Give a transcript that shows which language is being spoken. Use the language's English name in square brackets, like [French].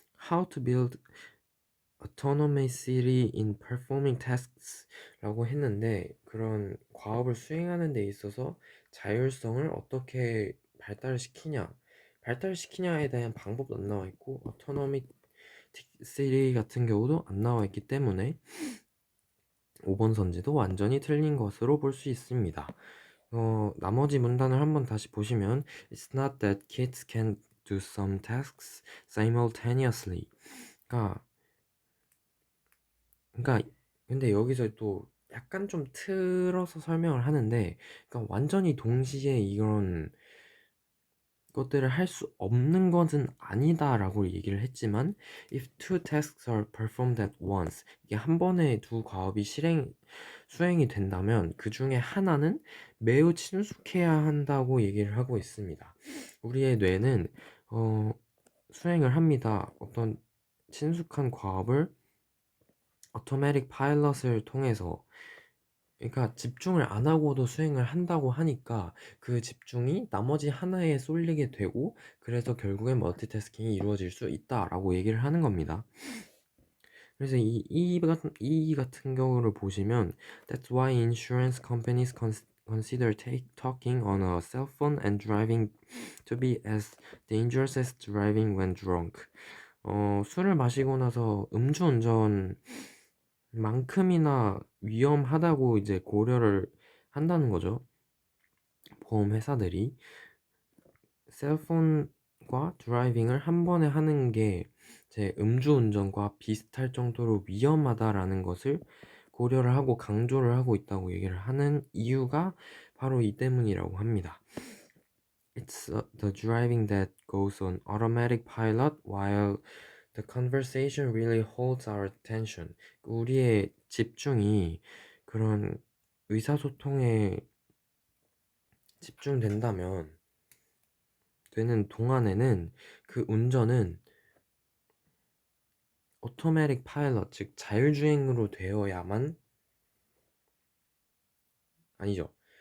[English] How to build autonomously in performing tasks [Korean] 라고 했는데 그런 과업을 수행하는 데 있어서 자율성을 어떻게 발달시키냐에 대한 방법도 안 나와 있고 autonomously 같은 경우도 안 나와 있기 때문에 5번 선지도 완전히 틀린 것으로 볼 수 있습니다. 나머지 문단을 한번 다시 보시면 [English] It's not that kids can do some tasks simultaneously. [Korean] 그러니까 근데 여기서 또 약간 좀 틀어서 설명을 하는데 그러니까 완전히 동시에 이런 것들을 할 수 없는 것은 아니다라고 얘기를 했지만 [English] if two tasks are performed at once [Korean] 이게 한 번에 두 과업이 수행이 된다면 그 중에 하나는 매우 친숙해야 한다고 얘기를 하고 있습니다. 우리의 뇌는 수행을 합니다. 어떤 친숙한 과업을 오토매틱 파일럿을 통해서 그러니까 집중을 안 하고도 수행을 한다고 하니까 그 집중이 나머지 하나에 쏠리게 되고 그래서 결국엔 멀티태스킹이 이루어질 수 있다라고 얘기를 하는 겁니다. 그래서 이 같은 경우를 보시면 [English] That's why insurance companies consider talking on a cell phone and driving to be as dangerous as driving when drunk. [Korean] 술을 마시고 나서 음주운전 만큼이나 위험하다고 이제 고려를 한다는 거죠. 보험 회사들이 셀폰과 드라이빙을 한 번에 하는 게 제 음주운전과 비슷할 정도로 위험하다라는 것을 고려를 하고 강조를 하고 있다고 얘기를 하는 이유가 바로 이 때문이라고 합니다. [English] It's the driving that goes on automatic pilot while the conversation really holds our attention. [Korean] 우리의 집중이 그런 의사소통에 집중된다면 되는 동안에는 그 운전은 오토매틱 파일럿, 즉 자율주행으로 되어야만 아니죠.